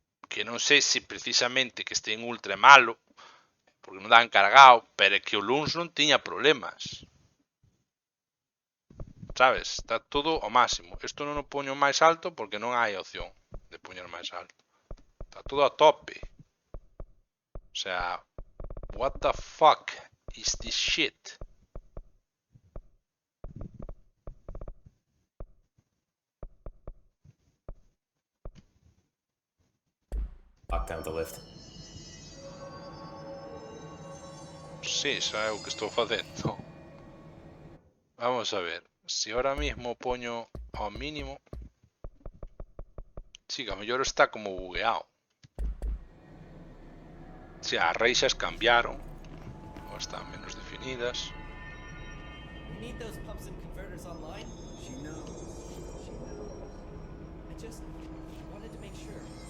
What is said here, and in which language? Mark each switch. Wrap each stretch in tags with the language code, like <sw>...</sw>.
<gl>Que non sei se precisamente que este en ultra é malo, porque non dá encargado, pero é que o Luns non tiña problemas. Sabes? Está todo ao máximo. Isto non o poño máis alto porque non hai opción de poñer máis alto. Está todo a tope.</gl> <en>O sea, what the fuck is this shit? Lock down the lift.</en> <gl>Sí, xa é o que estou facendo. Vamos a ver. Se ahora mismo poño ao mínimo... Sí, que a mellor está como bugueado. Si, as reixas cambiaron. Ou están menos definidas.</gl> <en>We need those pumps and converters online. She knows. She knows. I just wanted to make sure.</en>